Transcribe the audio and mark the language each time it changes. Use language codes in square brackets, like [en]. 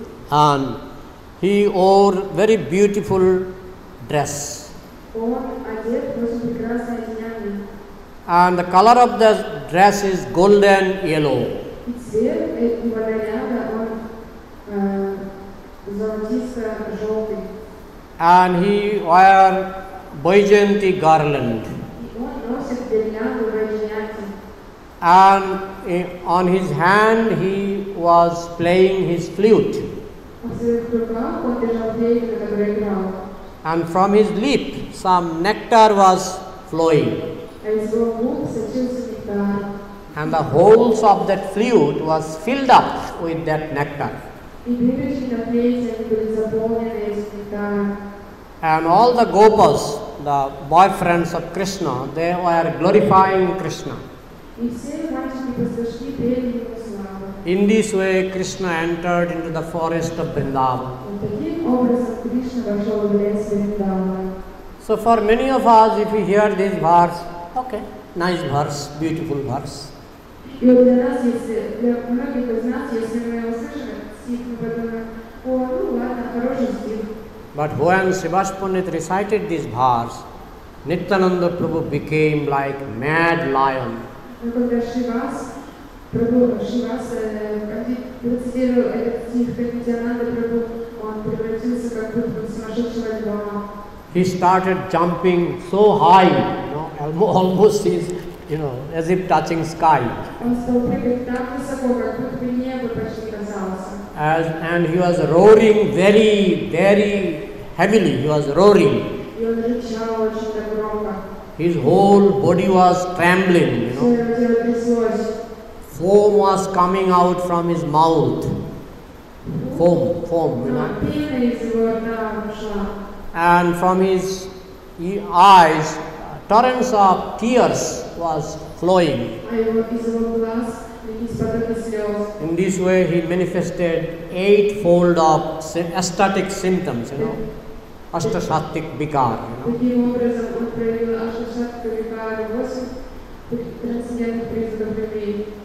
[en] And he wore very beautiful dress. [ru] Он одет в очень прекрасное одеяние. [en] And the color of the dress is golden yellow. [ru] И цвет этого наряда, он золотисто-желтый. [en] And he wore Baijayanti garland. [ru] И он носит гирлянду Вайджаянти. [en] And on his hand he was playing his flute. [ru] В своих руках он держал флейту, которая играла. [en] And from his lip some nectar was flowing. [ru] А из его губ сочился нектар. [en] And the holes of that flute was filled up with that nectar. [ru] И прибежки на флейте они были заполнены этим нектаром. [en] And all the gopas, the boyfriends of Krishna, they were glorifying Krishna. [ru] И все мальчики-пастушки пели ему славу. [en] In this way, Krishna entered into the forest of Vrindavan. [ru] Вот таким образом Кришна вошел в лес Вриндавана. [en] So for many of us, if we hear this verse, okay, nice verse, beautiful verse. [ru] И вот для нас, для многих из нас, если мы услышим этот стих, мы подумаем, о, ну ладно, хороший стих. [en] But when Srivas Pandit recited this verse, Nityananda Prabhu became like mad lion. [ru] Но когда Шривас процитировал этот стих, как Нитянанда Прабху, он превратился как будто в сумасшедшего льва. [en] He started jumping so high, almost is, as if touching sky. [ru] Он стал прыгать так высоко, как будто небо почти касался. [en] And he was roaring very, very heavily. He was roaring. [ru] И он рычал очень так громко. [en] His whole body was trembling. [ru] Все его тело тряслось. [en] Foam was coming out from his mouth. Foam. [ru] Пена из его рта ушла. [en] And from his eyes, torrents of tears was flowing. [ru] А из его глаз лились потоки слез. [en] In this way, he manifested 8-fold of ecstatic symptoms, Ashtashatik Vikar. [ru] Таким образом он проявил Ашташатка Викара, 8 трансцендентных признаков любви.